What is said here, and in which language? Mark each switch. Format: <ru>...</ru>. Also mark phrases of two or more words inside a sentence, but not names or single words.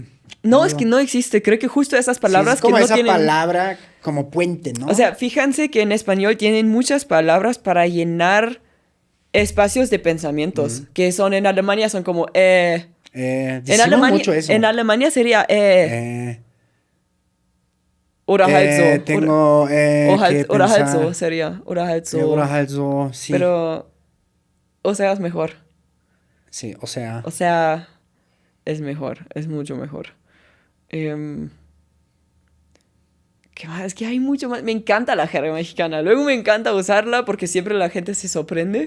<es>no, es algo. que no existe. Creo que justo esas Sí, palabras es como que no esa tienen... palabra como puente, ¿no? O sea, fíjense que en español tienen muchas palabras para llenar espacios de pensamientos, que son en Alemania son como decimos mucho eso. en Alemania sería Eh,</es> <de>oder halt so.</de> <es>tengo que</es> <de>Oder halt</de> <es>pensar. so sería.</es> <de>Oder halt so. Oder halt so,</de> <es>sí. Pero, o sea, es mejor. Sí, o sea. O sea, es mejor. Es mucho mejor. Em, ¿Qué más? Es que hay mucho más. Me encanta la jerga mexicana. Luego me encanta usarla porque siempre la gente se sorprende.</es>